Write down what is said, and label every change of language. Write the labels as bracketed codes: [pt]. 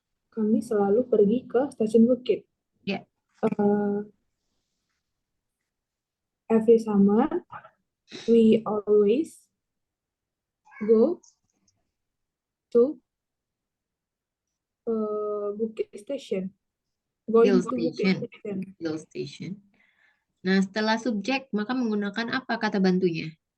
[id] kami selalu pergi ke stasiun Bukit. Ya. [en] Every summer, we always go to Bukit Station. Going Hill to Bukit Station. Station. Hill Station. [id] Nah, setelah subjek, maka menggunakan apa kata bantunya?